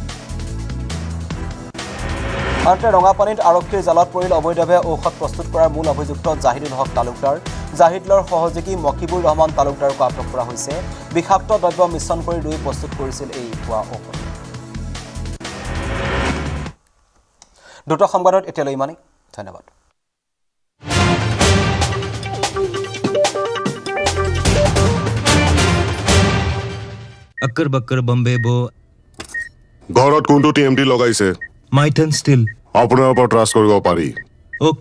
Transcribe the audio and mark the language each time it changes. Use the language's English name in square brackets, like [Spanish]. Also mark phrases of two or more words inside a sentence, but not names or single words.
[Assamese] আনহাতে ৰঙাপানীত আৰক্ষীৰ জালত পৰিল অবৈধভাৱে ঔষধ প্ৰস্তুত কৰাৰ মূল অভিযুক্ত জাহিদুল হক তালুকদাৰ জাহিদুলৰ সহযোগী মকিবুৰ ৰহমান তালুকদাৰক আটক কৰা হৈছে বিষাক্ত দ্ৰব্য মিশ্ৰণ কৰি দুই প্ৰস্তুত কৰিছিল এই ভুৱা ঔষধ দুটা সংবাদত এতিয়ালৈ ইমানেই ধন্যবাদ [Hindi] अक्कर बक्कर बम्बे बो [Assamese] ঘৰত কোনটো টিএমটি লগাইছে माइथन स्टील আপোনাৰ ওপৰত ট্ৰাষ্ট কৰিব পাৰি ओके